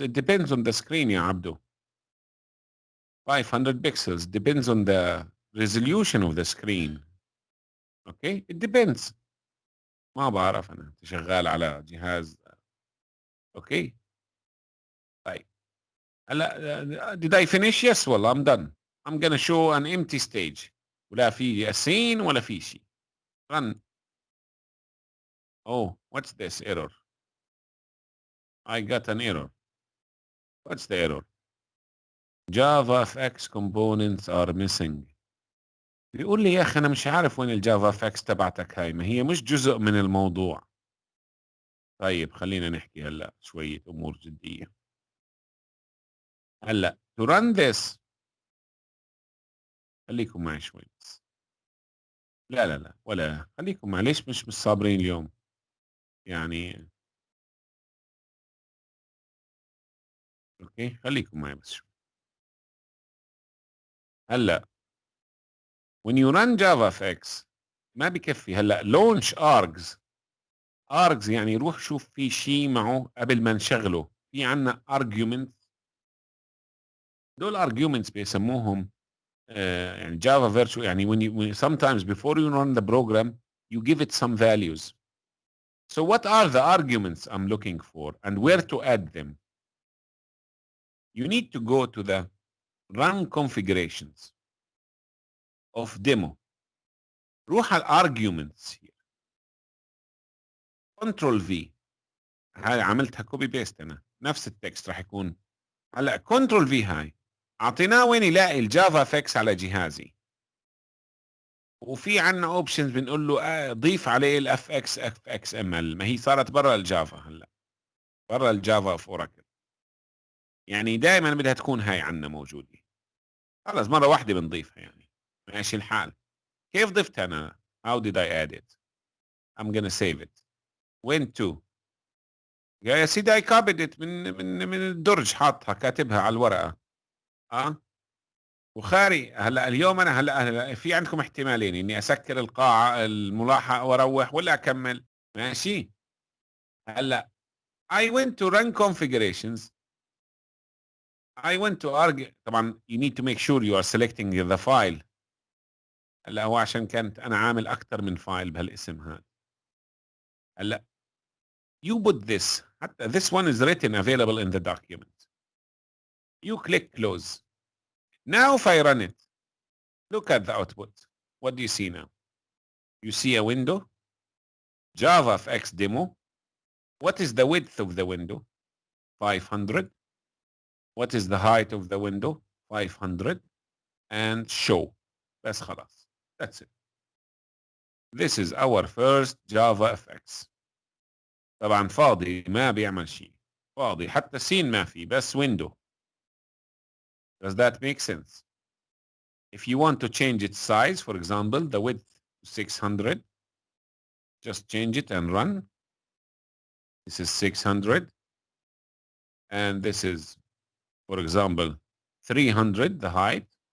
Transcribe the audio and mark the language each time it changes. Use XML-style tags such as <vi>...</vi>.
<en>It depends on the screen</en> <ar>يا عبدو.</ar> <en>500 pixels depends on the resolution of the screen. Okay, it depends.</en> <ar>ما بعرف أنا. أنت شغال على جهاز.</ar> <en>Okay.</en> <ar>طيب. هلا</ar> <en>did I finish? Yes</en> <ar>والله</ar> <en>I'm done. I'm gonna show an empty stage.</en> <ar>ولا في a scene ولا في شيء.</ar> <en>Run. Oh, what's this error? I got an error. What's the error? JavaFX components are missing.</en> <ar>بيقول لي يا اخي انا مش عارف وين الجافافكس تبعتك هاي، ما هي مش جزء من الموضوع. طيب خلينا نحكي هلا شوية امور جدية. هلا</ar> <en>to run this</en> <ar>خليكم معي شوي بس. لا ولا خليكم معي. ليش مش صابرين اليوم؟ يعني اوكي خليكم معي بس شوي. هلا</ar> <en>when you run JavaFX</en> <ar>ما بكفي. هلا launch args يعني روح شوف في شيء معه قبل ما نشغله. في عنا arguments. دول arguments بيسموهم يعني Java virtual. يعني</ar> <en>when sometimes before you run the program you give it some values. So what are the arguments I'm looking for and where to add them? You need to go to the run configurations of demo.</en> <ar>روح على arguments here.</ar> <en>Control V.</en> <ar>هاي عملتها كوبي بيست انا. نفس التكست راح يكون. هلا كنترول في هاي اعطيناه وين يلاقي الجافا فيكس على جهازي. وفي عنا اوبشنز بنقول له ضيف عليه الاف اكس ام ال. ما هي صارت برا الجافا هلا. برا الجافا في اوراكل. يعني دائما بدها تكون هاي عنا موجوده. خلص مره واحده بنضيفها يعني. ماشي الحال. كيف ضفتها انا؟</ar> <en>How did I add it? I'm gonna save it.</en> <ar>وين to؟ يا سيدي</ar> <en>I copied it</en> <ar>من الدرج حاطها كاتبها على الورقه. وخاري هلا اليوم انا هلا في عندكم احتمالين اني اسكر القاعه الملاحقه واروح ولا اكمل. ماشي. هلا</ar> <en>I went to run configurations. I went to argue.</en> <ar>طبعا</ar> <en>you need to make sure you are selecting the file.</en> <ar>هلا هو عشان كانت انا عامل اكثر من فايل بهالاسم هذا. هلا</ar> <en>you put this.</en> <ar>حتى</ar> <en>this one is written available in the document. You click close. Now if I run it, look at the output. What do you see now? You see a window. JavaFX demo. What is the width of the window? 500. What is the height of the window? 500. And show.</en> <ar>بس خلاص.</ar> <en>That's it. This is our first JavaFX.</en> <ar>طبعا فاضي ما بيعمل شيء. فاضي حتى سين ما في بس window.</ar> <en>Does that make sense? If you want to change its size, for example, the width to 600, just change it and run. This is 600. And this is, for example, 300, the height.</en>